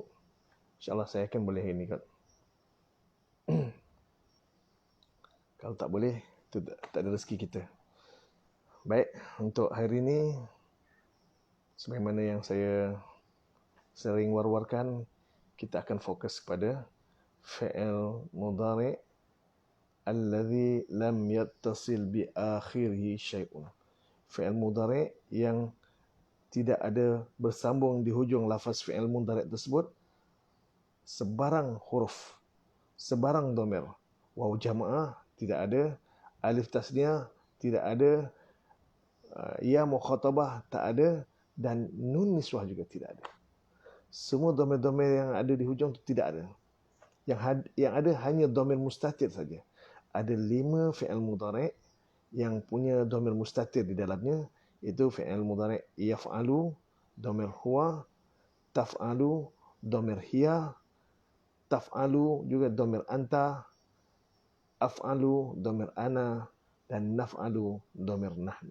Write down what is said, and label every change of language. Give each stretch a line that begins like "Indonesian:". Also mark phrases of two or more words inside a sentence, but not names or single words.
Malay: InsyaAllah saya akan boleh ini kot. Kalau tak boleh, itu tak ada rezeki kita. Baik, untuk hari ini, sebagaimana yang saya sering war-warkan, kita akan fokus kepada
Arabic: فعل مضارع الذي لم يتصل بآخره شيء. فعل مضارع'
Malay: yang tidak ada bersambung di hujung lafaz
Arabic: فعل مضارع'
Malay: tersebut sebarang huruf, sebarang dhamir.
Arabic: واو الجماعة
Malay: tidak ada,
Arabic: ألف التثنية
Malay: tidak ada,
Arabic: ياء المخاطبة
Malay: tak ada, dan
Arabic: نون النسوة
Malay: juga tidak ada. Semua dhamir-dhamir yang ada di hujung itu tidak ada. Yang ada hanya
Arabic: ضمير مستتر
Malay: saja. Ada 5
Arabic: فعل مضارع'
Malay: yang punya
Arabic: ضمير مستتر
Malay: di dalamnya, itu
Arabic: فعل مضارع يفعل، ضمير هو، تفعل، ضمير هي، تفعل
Malay: juga
Arabic: ضمير أنت، أفعل ضمير أنا,
Malay: dan
Arabic: نفعل ضمير نحن.